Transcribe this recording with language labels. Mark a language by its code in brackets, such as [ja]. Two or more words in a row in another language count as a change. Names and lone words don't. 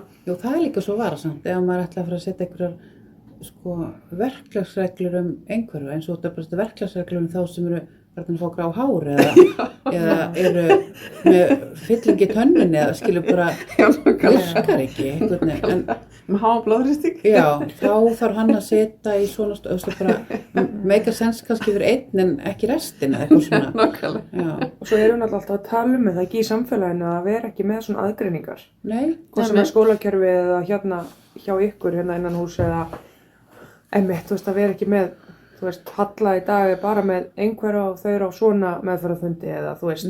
[is] Jú, það er líka svo varasamt ef maður ætla að fara að setja einhverjar sko verklagsreglur einhverju eins og þetta bara verklagsreglur þá sem eru að fá grá hár eða eru með fylling í tönninni eða skilur bara virkar ekki einhvern veginn. Með háa blóðþrýsting. Já, þá þarf hann að setja í svona bara [en] make a sense [is] kannski fyrir einn en ekki restin eða eitthvað svona. Nákvæmlega. Og svo erum við alltaf að tala það ekki í samfélaginu að vera ekki með svona aðgreiningar. Nei. Hvort sem er skólakerfi eða hérna hjá ykkur hérna innan hús eða einmitt, þú veist, að vera ekki með, þú veist, Halla í dag er bara með einhverja og þau eru á svona meðferðarfundi eða þú veist.